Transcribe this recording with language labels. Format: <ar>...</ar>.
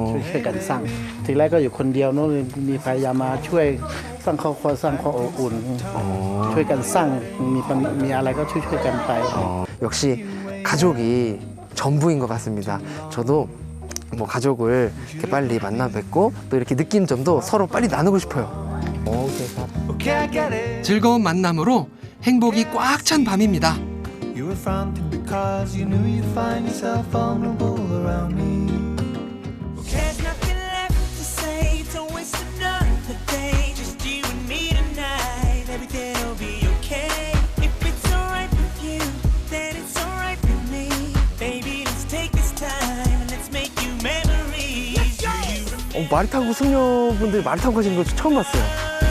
<th>ช่วยกันสร้าง ทีแรกก็อยู่คนเดียวเนอะมีพยายามมาช่วยสร้างครอบครัวสร้างความอบอุ่น อ๋อ ช่วยกันสร้างมีอะไรก็ช่วยกันไป</th> <ko>역시 가족이 전부인 것 같습니다. 저도 뭐 가족을 이렇게 빨리 만나 뵙고 또 이렇게 느낀 점도 서로 빨리 나누고 싶어요. 오케이ครับ 즐거운 만남으로 행복이 꽉 찬 밤입니다.</ko> <en>fronting because you knew you'd find yourself vulnerable around me. Well, there's nothing left to say, don't waste another day. Just you and me tonight, everything'll be okay. If it's alright with you, then it's alright with me. Baby, let's take this time and let's make you memories.</en> <ko>말 타고 승려분들이 말 타고 가시는 거 처음 봤어요.</ko>